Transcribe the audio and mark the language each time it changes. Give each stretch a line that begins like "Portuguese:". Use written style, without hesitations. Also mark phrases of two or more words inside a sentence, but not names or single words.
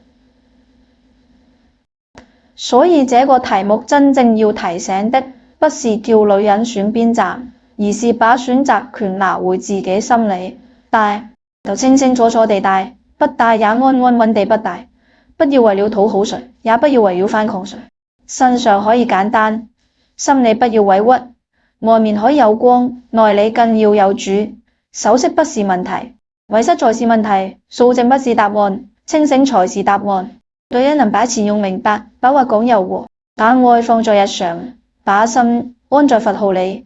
Chinese: 所以這個題目真正要提醒的，不是叫女人選邊站，而是把選擇權拿回自己心裏。戴就清清楚楚地戴，不戴也安安穩地不戴。不要為了討好誰，也不要為了反抗誰。身上可以簡單，心裏不要委屈。外面可以有光，內裏更要有主。首飾不是問題，遺失才是問題。數證不是答案，清醒才是答案。女人能把錢用明白，把話講柔和，把愛放在日常，把心安在佛號裏。